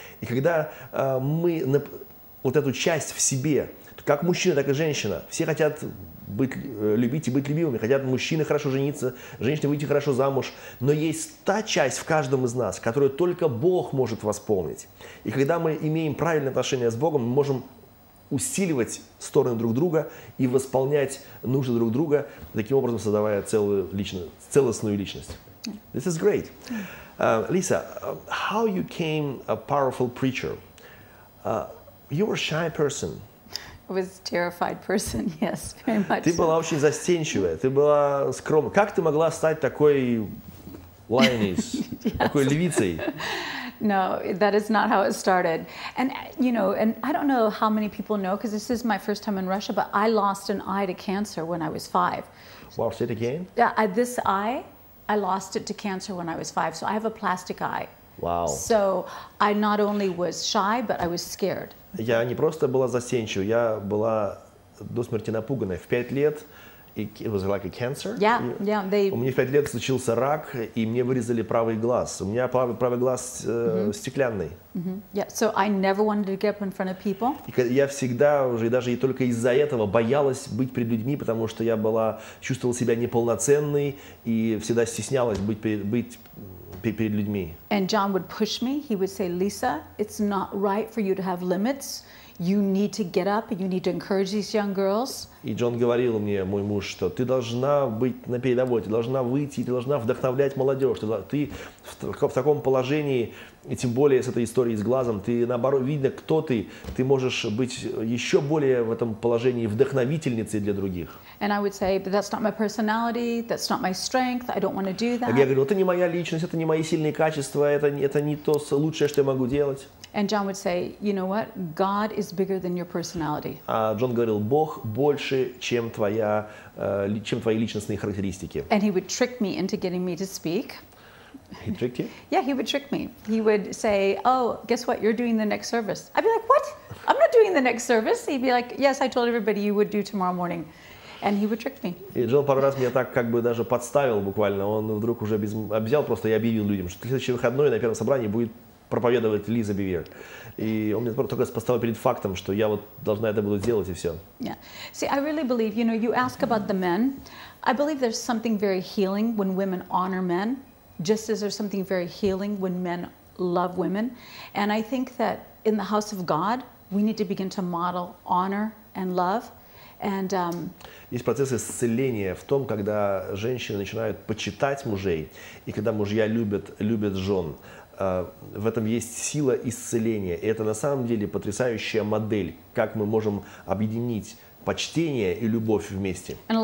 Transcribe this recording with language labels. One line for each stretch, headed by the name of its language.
Russian: И когда мы вот эту часть в себе, как мужчина, так и женщина, все хотят любить и быть любимыми, хотят мужчины хорошо жениться, женщины выйти хорошо замуж, но есть та часть в каждом из нас, которую только Бог может восполнить. И когда мы имеем правильные отношения с Богом, мы можем усиливать стороны друг друга и восполнять нужды друг друга, таким образом создавая целостную личность.
English: This is great. Lisa, how you became a powerful preacher? You were a shy person. I was a terrified person, yes, very much.
Russian: Ты была очень застенчивая, ты была скромна. Как ты могла стать такой lioness, такой львицей?
English: No, that is not how it started. And, you know, and I don't know how many people know, because this is my first time in Russia, but I lost an eye to cancer when I was 5. Wow, say it again? This eye, I lost it to cancer when I was 5, so I have a plastic eye. Wow. So I not only was shy, but I was scared.
Russian: Я не просто была застенчива, я была до смерти напуганная. В 5 лет,
English: it was like a cancer.
Russian: У меня в 5 лет случился рак, и мне вырезали правый глаз. У меня правый глаз стеклянный.
English: Yeah, so I never wanted to get up in front of people.
Russian: И я всегда уже, и даже и только из-за этого боялась быть перед людьми, потому что я чувствовала себя неполноценной и всегда стеснялась быть перед людьми.
English: And John would push me. He would say, Lisa, it's not right for you to have limits. You need to get up and you need to encourage these young girls.
Russian: И Джон говорил мне, мой муж, что ты должна быть на передовой, ты должна выйти, ты должна вдохновлять молодежь. Ты в таком положении, и тем более с этой историей с глазом, ты наоборот, видно, кто ты можешь быть еще более в этом положении вдохновительницей для других.
English: And I would say, but that's not my personality, that's not my strength, I don't want to do that.
Russian: Я говорю, это не моя личность, это не мои сильные качества, это не то лучшее, что я могу делать.
English: And John would say, you know what? God is bigger than your personality.
Russian: А Джон говорил, Бог больше, чем твои личностные характеристики.
English: And he would trick me into getting me to speak. He tricked you? Yeah, he would trick me. He would say, oh, guess what? You're doing the next service. I'd be like, what? I'm not doing the next service. He'd be like, yes, I told everybody you would do tomorrow morning. And he would trick me.
Russian: И Джон пару раз меня так как бы даже подставил буквально. Он вдруг уже взял просто и объявил людям, что следующий выходной на первом собрании будет проповедовать Лиза Бевир. И он меня только поставил перед фактом, что я вот должна это буду делать, и все.
English: Yeah. See, I really believe, you know, you ask about the men. I believe there's something very healing when women honor men, just as there's something very healing when men love women. And I think that in the house of God, we need to begin to model honor and love. And,
Russian: есть процесс исцеления в том, когда женщины начинают почитать мужей, и когда мужья любят жен. В этом есть сила исцеления. И это на самом деле потрясающая модель, как мы можем объединить почтение и любовь вместе.